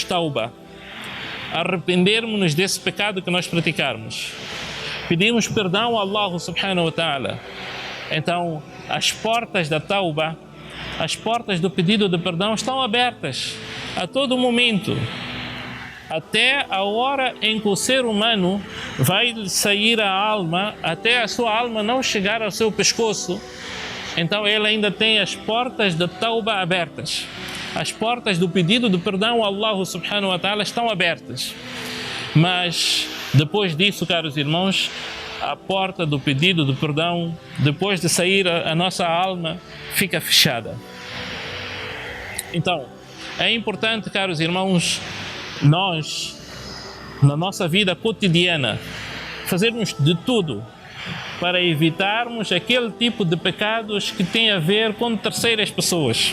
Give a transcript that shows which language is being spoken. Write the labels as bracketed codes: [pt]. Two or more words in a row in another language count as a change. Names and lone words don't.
[pt] tauba, arrependermos-nos desse pecado que nós praticarmos, pedimos perdão a Allah [ar] سبحانه وتعالى, [pt] então as portas da tauba, as portas do pedido de perdão estão abertas a todo momento, até a hora em que o ser humano vai sair a alma até a sua alma não chegar ao seu pescoço. Então ele ainda tem as portas da tauba abertas. As portas do pedido de perdão a Allah [ar] سبحانه وتعالى [pt] estão abertas. Mas depois disso, caros irmãos, a porta do pedido de perdão, depois de sair a nossa alma, fica fechada. Então, é importante, caros irmãos, nós, na nossa vida cotidiana, fazermos de tudo para evitarmos aquele tipo de pecados que tem a ver com terceiras pessoas.